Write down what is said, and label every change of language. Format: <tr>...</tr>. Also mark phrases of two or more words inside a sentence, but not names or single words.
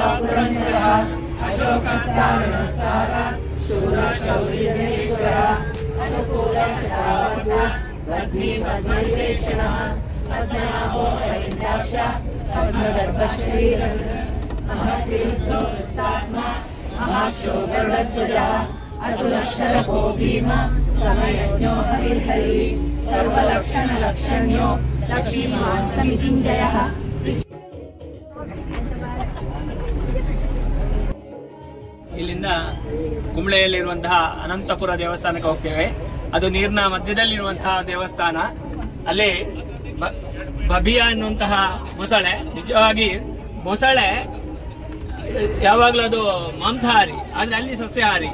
<sa>पुरन्दरः अशोकस्तारणस्तार शूरशौर्यजनेश्वरः अनुकूलशतावर्ग वह्नि पद्मविवेक्षणः पद्मनाभो रविन्द्राक्ष पद्मगर्भशरीरः महद्विरुद्धो वृत्तात्मा महाक्षो गरुडध्वजः अतुलशरभो भीम समयज्ञो हरिर्हरिः सर्वलक्षणलक्षण्यो लक्ष्मीमान् समितिञ्जयः</sa> <kn>ಇಲ್ಲಿಂದ ಕುಂಬ್ಳೆಯಲ್ಲಿರುವಂತಹ ಅನಂತಪುರ ದೇವಸ್ಥಾನಕ್ಕೆ ಹೋಗ್ತೇವೆ. ಅದು ನೀರಿನ ಮಧ್ಯದಲ್ಲಿರುವಂತಹ ದೇವಸ್ಥಾನ. ಅಲ್ಲಿ ಬಬಿಯಾ ಅನ್ನುವಂತಹ ಮೊಸಳೆ, ನಿಜವಾಗಿ ಮೊಸಳೆ ಯಾವಾಗಲೂ ಅದು ಮಾಂಸಾಹಾರಿ, ಆದ್ರೆ ಅಲ್ಲಿ ಸಸ್ಯಾಹಾರಿ.</kn>